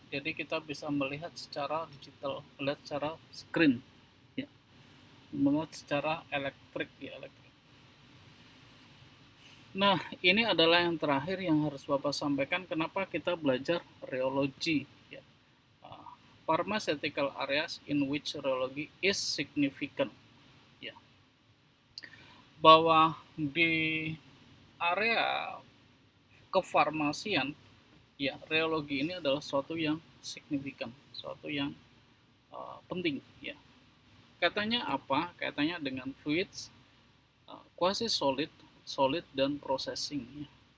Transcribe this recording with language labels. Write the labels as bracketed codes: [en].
[id] Jadi kita bisa melihat secara digital, melihat secara screen ya. Melihat secara elektrik ya, Nah, ini adalah yang terakhir yang harus Bapak sampaikan, kenapa kita belajar rheology ya. [en] Pharmaceutical areas in which rheology is significant ya. [id] Bahwa di area kefarmasian ya, rheology ini adalah suatu yang signifikan, suatu yang penting ya. Katanya apa? Katanya dengan fluids, quasi solid, solid, dan processing ya.